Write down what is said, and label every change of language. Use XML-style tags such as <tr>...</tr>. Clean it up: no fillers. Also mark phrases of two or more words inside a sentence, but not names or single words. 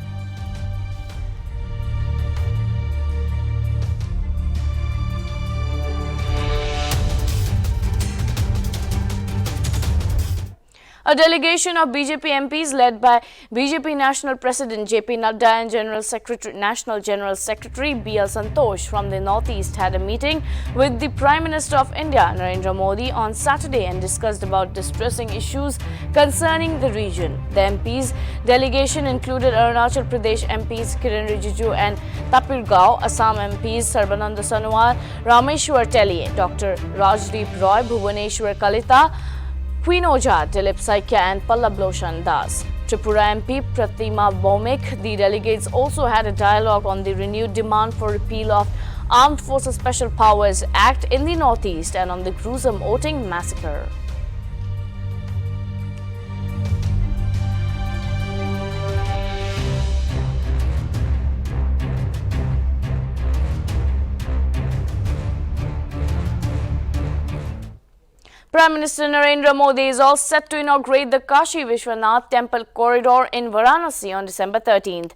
<en>A delegation of BJP MPs led by BJP National President JP Nadda and National General Secretary BL Santosh from the Northeast had a meeting with the Prime Minister of India Narendra Modi on Saturday and discussed about distressing issues concerning the region. The MPs delegation included Arunachal Pradesh MPs Kiran Rijiju and Tapirgaon, Assam MPs Sarbananda Sonowal, Rameshwar Teli, Dr. Rajdeep Roy, Bhuvaneshwar Kalita, Queen Oja, Dilip Saikya and Pallab Loshan Das. Tripura MP Pratima Bhomik. The delegates also had a dialogue on the renewed demand for repeal of Armed Forces Special Powers Act in the Northeast and on the gruesome Oting massacre. Prime Minister Narendra Modi is all set to inaugurate the Kashi Vishwanath Temple corridor in Varanasi on December 13th.</en>